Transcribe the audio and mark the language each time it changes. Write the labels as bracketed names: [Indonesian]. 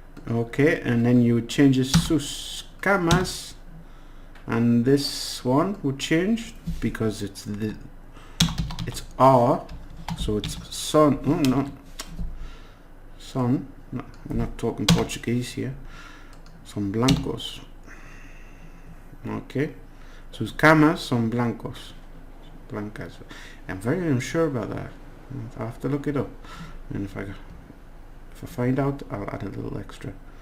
[English] Okay, and then you would change [Spanish] sus camas, [English] and this one would change because it's R, so it's son. Oh no, son. No, we're not talking Portuguese here. [Spanish] Son blancos. Okay, sus camas son blancos. Blancas. [English] I'm very unsure about that. I have to look it up, and if I find out, I'll add a little extra.